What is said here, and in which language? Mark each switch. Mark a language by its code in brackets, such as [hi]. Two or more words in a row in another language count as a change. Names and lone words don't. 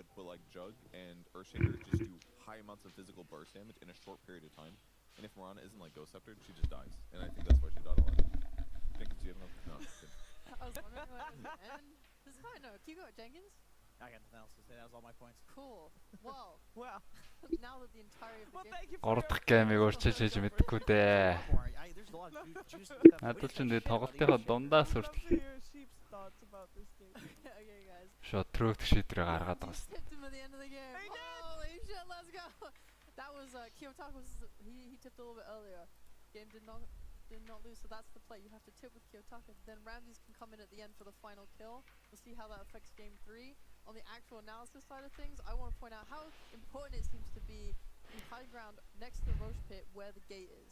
[en] But like Jug and Earthshaker just do high amounts of physical burst damage in a short period of time. And if Mirana isn't like Ghost Scepter, she just dies. And I think that's why she died a lot. Think you have enough? No. I was wondering when it was the end. This is how I know. Keep going, Jenkins. I got nothing else to say. That was all my points. Cool. Well, now that the entirety of the game... [mn] 3 дахь геймийг өөрчилж хийж мэдхгүй дээ. Надад ч энэ тоглолтынхаа дундаас хүртэл шот трөөгт шийдрээ гаргаад байгаа юм. [en] Holy shit, let's go. That was Kiyotaka he tipped a little bit earlier. Game did not lose, so that's the play. You have to tip with Kiyotaka. Then Ramses can come in at the end for the final kill. We'll see how that affects game 3. On the actual analysis side of things, I want to point out how important it seems to be the high ground next to the Roche pit where the gate is.